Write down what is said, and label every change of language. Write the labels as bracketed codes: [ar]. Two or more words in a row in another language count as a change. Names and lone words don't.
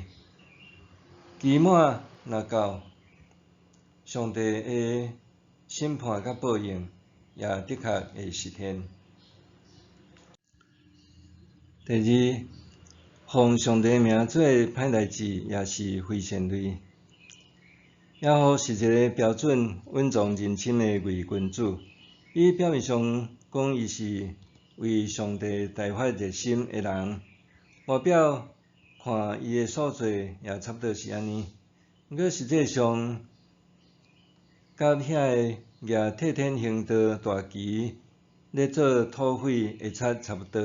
[nan] 期满若到，上帝的审判甲报应也的确会实现。第二，奉上帝名做歹代志，也是非善类。耶和是一个标准、稳重、认真的伪君主。伊表面上讲伊是为上帝大发热心的人，外表看伊的所做也差不多是安尼。毋过实际上，甲遐个举替天行道大旗咧做土匪会差不多。